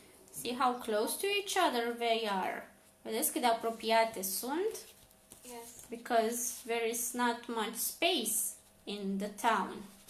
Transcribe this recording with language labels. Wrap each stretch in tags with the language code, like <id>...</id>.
<en>See how close to each other they are.</en> <ro>Vedeți cât de apropiate sunt?</ro> <en>Yes. Because there is not much space in the town.</en>